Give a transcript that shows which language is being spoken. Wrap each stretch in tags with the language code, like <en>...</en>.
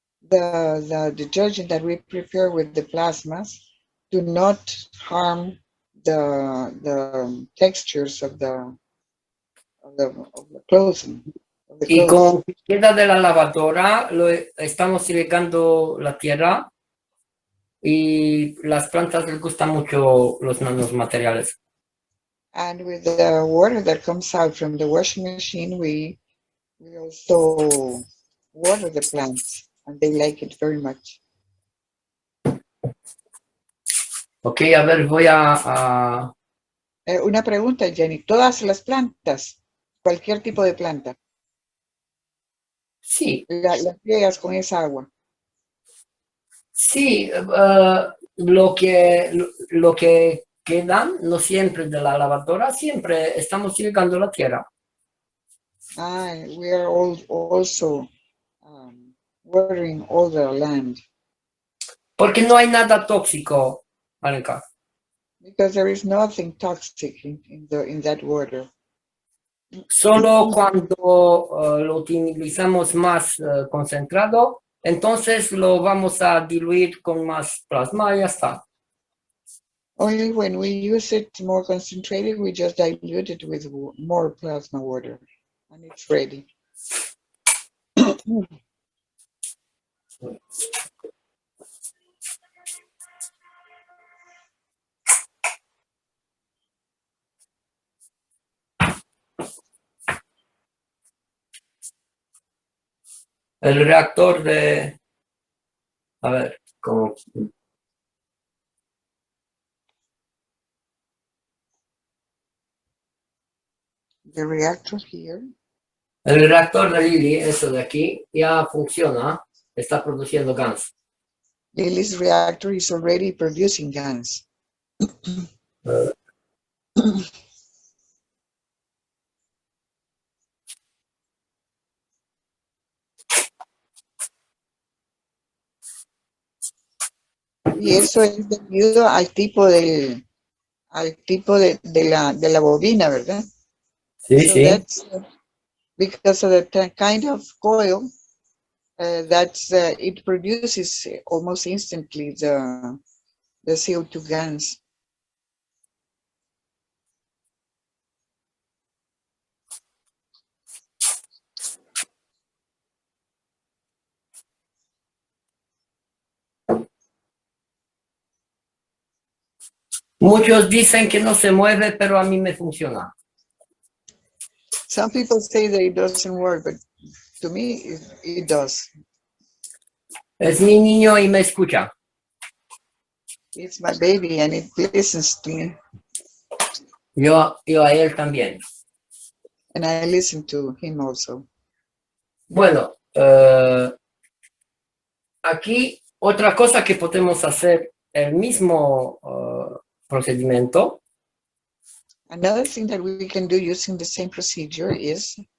<en>The detergent that we prepare with the plasmas do not harm the textures of the clothing. Of the</en> <es>Y</es> <en>clothes.</en> <es>con que queda de la lavadora, estamos irrigando la tierra y las plantas les gustan mucho los nanomateriales.</es> <en>And with the water that comes out from the washing machine, we also water the plants, and they like it very much.</en> <es>Ok, a ver, voy a Una pregunta, Gianni. ¿Todas las plantas, cualquier tipo de planta, sí, las riegas con esa agua? sí, lo que quedan, no siempre de la lavadora, siempre estamos irrigando la tierra.</es> <en>We are also watering all the land.</en> <es>Porque no hay nada tóxico, Alenka.</es> <en>Because there is nothing toxic in that water.</en> <es>Solo cuando lo utilizamos más concentrado, entonces lo vamos a diluir con más plasma y ya está.</es> <en>Only when we use it more concentrated, we just dilute it with more plasma water, and it's ready.</en> <es>El reactor de... A ver, ¿cómo?</es> <en>The reactor here.</en> <es>El reactor de Lily, eso de aquí, ya funciona, está produciendo gas.</es> <en>Lily's reactor is already producing gas.</en> <es>Y eso es debido al tipo de la bobina, ¿verdad? Sí,</es> <en>So</en> <es>sí.</es> <en>that's because of the kind of coil it produces almost instantly the CO2 gas.</en> <es>Muchos dicen que no se mueve, pero a mí me funciona.</es> <en>Some people say that it doesn't work, but to me, it does.</en> <es>Es mi niño y me escucha.</es> <en>It's my baby and it listens to me.</en> <es>Yo a él también.</es> <en>And I listen to him also.</en> <es>Bueno, aquí otra cosa que podemos hacer, el mismo procedimiento.</es> <en>Another thing that we can do using the same procedure is</en>